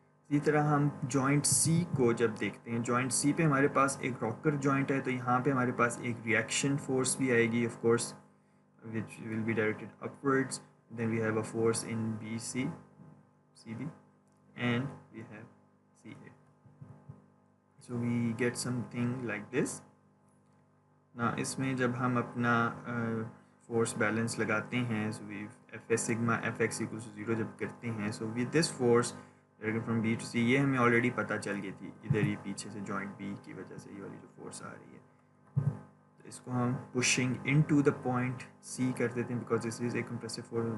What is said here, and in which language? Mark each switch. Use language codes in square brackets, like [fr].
[hi] इसी तरह हम जॉइंट सी को जब देखते हैं, जॉइंट सी पे हमारे पास एक रॉकर जॉइंट है, तो यहाँ पे हमारे पास एक रिएक्शन फोर्स भी आएगी of course [en] Which will be directed upwards. Then we have a force in B C CB and we have CA. So we get something like this. [hi] Now इसमें जब हम अपना फोर्स बैलेंस लगाते हैं, so we F S sigma F x equals to 0 जब करते हैं, [en] so with this force from B to C, [hi] ये हमें ऑलरेडी पता चल गई थी इधर ही पीछे से जॉइंट बी की वजह से ये वाली जो फोर्स आ रही है, तो इसको हम [en] pushing into the point C [hi] कर देते हैं [en] Because this is a compressive force.